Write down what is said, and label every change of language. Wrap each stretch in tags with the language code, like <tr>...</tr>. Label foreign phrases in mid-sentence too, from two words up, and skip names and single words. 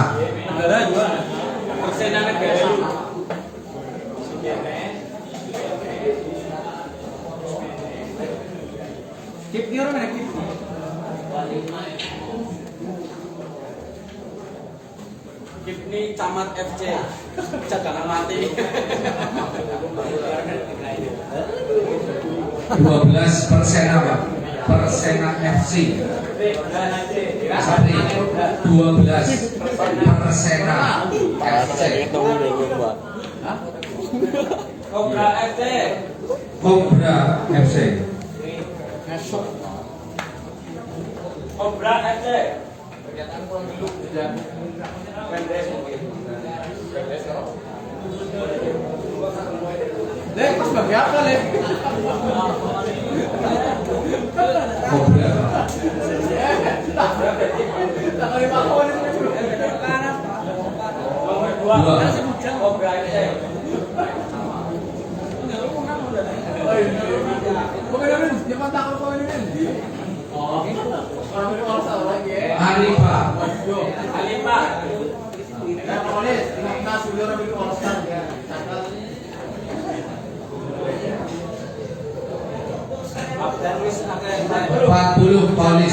<ms>Persena Negara. Kip ni orang mana kip? Kip ni Camat FC. Cadangan mati. 12 Persena Pak. Persena FC. Sapri 12 Persena FC. Kobra FC. Kobra FC. Kobra FC. Lek, pas bagi apa, Lek? Kobra. Kobra FC. Alifa. Empat puluh Polis.</ms>